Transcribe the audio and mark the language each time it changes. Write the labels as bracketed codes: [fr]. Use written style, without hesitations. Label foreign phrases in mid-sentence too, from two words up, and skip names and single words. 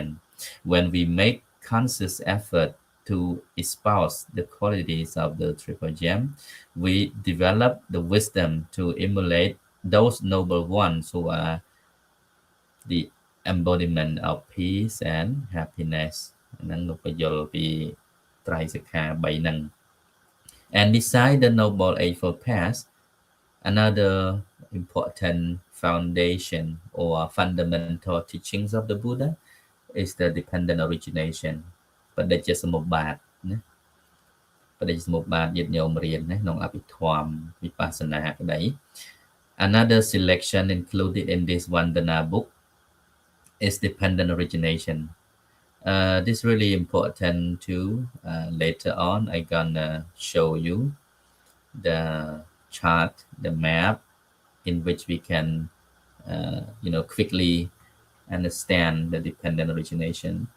[en] When we make conscious effort to espouse the qualities of the triple gem, we develop the wisdom to emulate those noble ones who are the embodiment of peace and happiness. [km] ហ្នឹងលោកបញ្យល់ពីត្រៃសិក្ខា3ហ្នឹង [en] And beside the Noble Eightfold Path, another important foundation or fundamental teachings of the Buddha is the dependent origination. [km] បដិជ្ជសមុប្បាតណាបដិជ្ជសមុប្បាតញាតិញោមរៀនណាក្នុងអភិធម្មវិបស្សនាក្តី [en] Another selection included in this Vandana book is dependent origination. This is really important too. Later on I gonna show you the chart, the map in which we can quickly understand the dependent origination.